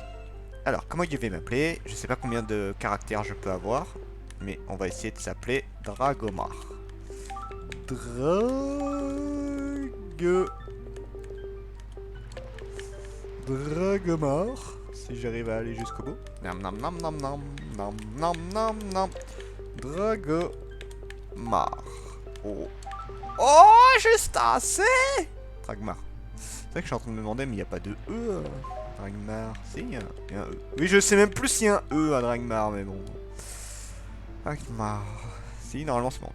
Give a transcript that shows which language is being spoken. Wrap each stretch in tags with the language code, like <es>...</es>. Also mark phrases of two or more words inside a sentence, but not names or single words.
<fr>Alors, comment il devait m'appeler? Je sais pas combien de caractères je peux avoir. Mais on va essayer de s'appeler Dragomar. Dragomar. Si j'arrive à aller jusqu'au bout. Nam nam nam nam nam nam nam nam nam. Dragomar. Oh. Oh, juste assez. Dragmar. C'est vrai que je suis en train de me demander, mais il n'y a pas de E. Dragmar. Si, il y a un E. Oui, je sais même plus s'il y a un E à Dragmar, mais bon. Dragmar. Si, normalement c'est bon.</fr>